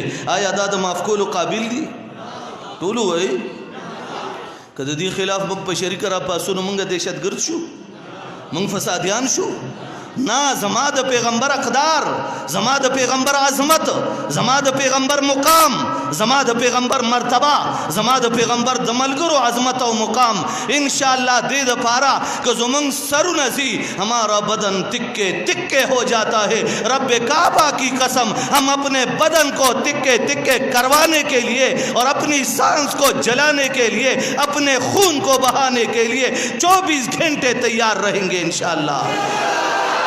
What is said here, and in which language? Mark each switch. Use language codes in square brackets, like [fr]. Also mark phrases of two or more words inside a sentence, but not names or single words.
[ps] آیا دا د معاف کولو قابل دي؟ ټولو وایي که د دې خلاف موږ په شریکه راپاڅو نو موږ دهشتګرد شو، موږ فسادیان شو؟ نه، زما د پیغمبر اقدار، زما د پیغمبر عظمت، زما د پیغمبر مقام، زما د پیغمبر مرتبه، زما د پیغمبر د ملګرو عظمت او مقام [ar] ان شاء الله [ps] دې دپاره که زمونږ سرونه ځي [ur] ہمارا بدن تکے تکے ہو جاتا ہے. رب کعبہ کی قسم ہم اپنے بدن کو تکے تکے کروانے کے لیے اور اپنی سانس کو جلانے کے لیے اپنے خون کو بہانے کے لیے 24 گھنٹے تیار رہیں گے [ar] انشاءاللہ.